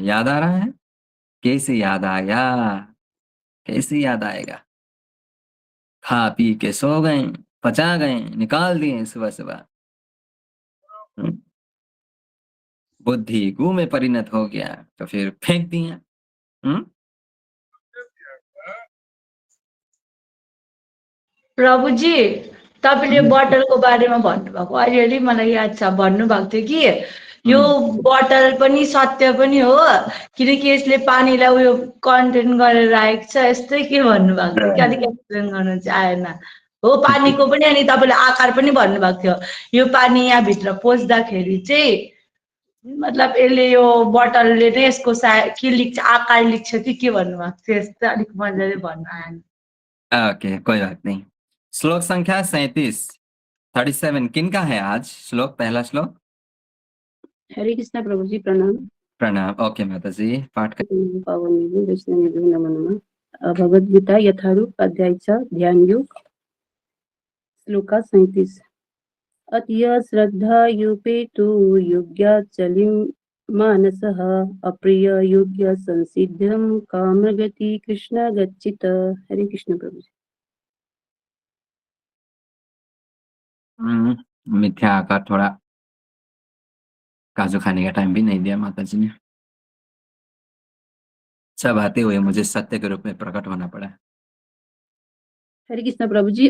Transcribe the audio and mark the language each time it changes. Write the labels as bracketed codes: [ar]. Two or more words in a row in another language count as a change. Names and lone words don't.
[hi] याद आ रहा है? कैसे याद आएगा? कैसे याद आएगा? खा पी के सो गए, पचा गए, निकाल दिए सुबह-सुबह। हुँ, बुद्धि गू में परिणत हो गया, तो फिर फेंक दिया। हुँ? [ne] प्रभुजी, तपाईँले हुँ, बोतलको बारेमा भन्नुभएको अलिअलि मलाई याद छ, भन्नुभएको थियो कि यो हुँ। बोतल पनि सत्य पनि हो, किनकि यसले पानीलाई उयो कन्टेन गरेर राखेको छ, यस्तै के भन्नुभएको थियो कि अलिक एक्सप्लेन गर्नु चाहिँ आएन। हो पानीको पनि, अनि तपाईँले आकार पनि भन्नुभएको थियो, यो पानी यहाँभित्र पस्दाखेरि चाहिँ मतलब यसले यो बोतलले नै यसको के लिन्छ, आकार लिन्छ कि के भन्नुभएको थियो, यस्तो अलिक मजाले भन्नु आएन। [hi] ओके, कोई बात नहीं। श्लोक संख्या 37, 37 किनका है आज श्लोक, पहला श्लोक? हरे कृष्ण प्रभु जी, प्रणाम। प्रणाम। ओके माताजी, पाठ कर [sa] पावन वैष्णव नमो नमः। [hi] भगवद गीता यथारूप अध्याय 6 ध्यान योग श्लोक 37। [sa] अत्य श्रद्धा युपेतु योग्याचलिं मानसः अप्रिय योग्य संसिद्धं कामगति कृष्ण गच्छित। [hi] हरे कृष्ण प्रभु जी। मिथ्या का थोड़ा काजू खाने का टाइम भी नहीं दिया माताजी ने। सब आते हुए मुझे सत्य के रूप में प्रकट होना पड़ा। हरे कृष्ण प्रभु जी।